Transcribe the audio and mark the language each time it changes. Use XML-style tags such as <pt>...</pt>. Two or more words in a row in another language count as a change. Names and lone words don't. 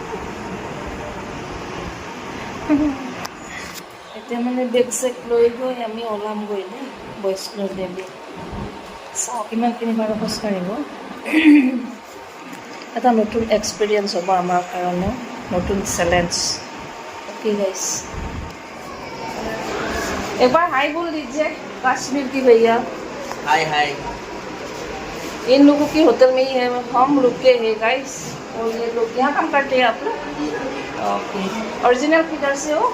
<as>এতিয়া মানে বেগ চেগ লৈ গৈ আমি ওলামগৈ দেই বৈষ্ণৱ দেৱী। চাওঁ কিমানখিনি বাৰু খোজকাঢ়িব। এটা নতুন এক্সপিৰিয়েঞ্চ হ'ব আমাৰ কাৰণে, নতুন চেলেঞ্জ।</as> <en>okay guys,</en> <hi>एक बार हाय बोल दीजिए कश्मीर की भैया। हाय हाय। इन लोगों की होटल में ही है, हम रुके हैं गाइस। और ये लोग यहाँ काम करते हैं आप लोग? ओके। ओरिजिनल किधर से हो?</hi>